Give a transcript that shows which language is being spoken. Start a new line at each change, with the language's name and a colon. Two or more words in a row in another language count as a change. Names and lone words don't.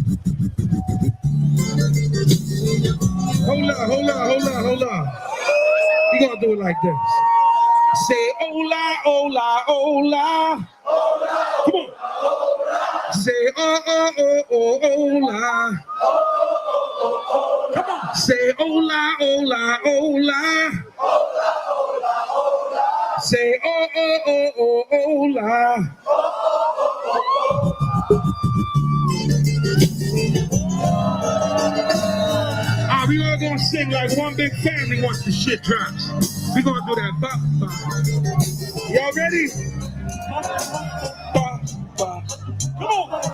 English: Hold up. We gonna do it like this. Say
Spanish: hola, hola, hola.
English: Come on. Say hola. Come on. Say
Spanish: hola, hola, hola.
English: Say hola. We all gonna sing like one big family once the shit drops. We gonna do that. Y'all ready? Come on.